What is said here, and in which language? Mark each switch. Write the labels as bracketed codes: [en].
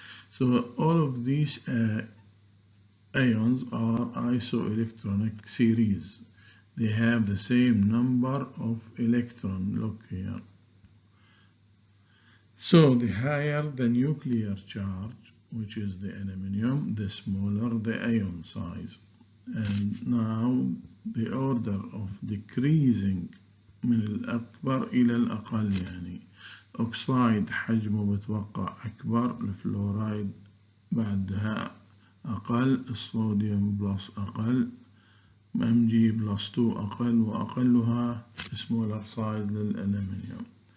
[en] So all of these ions are isoelectronic series. They have the same number of electrons. Look here. So the higher the nuclear charge, which is the aluminium, the smaller the ion size. And now the order of decreasing [ar] من الأكبر إلى الأقل، يعني أكسيد حجمه بتوقع أكبر، الفلورايد بعدها أقل، الصوديوم بلس أقل، [en] mg plus 2 [ar] أقل وأقلها [en] smaller size [ar] للألمنيوم.